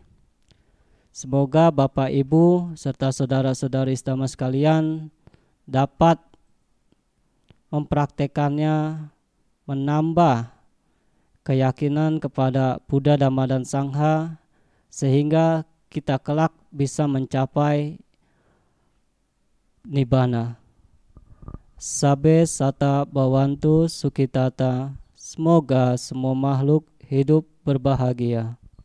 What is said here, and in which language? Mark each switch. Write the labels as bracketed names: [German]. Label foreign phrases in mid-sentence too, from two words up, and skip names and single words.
[Indonesian] Semoga Bapak Ibu serta saudara-saudari Dhamma sekalian dapat mempraktekannya, menambah keyakinan kepada Buddha, Dhamma, dan Sangha, sehingga kita kelak bisa mencapai nibbana. [Pali] Sabe sata bhavantu sukhitata. [Indonesian] Semoga semua makhluk hidup berbahagia.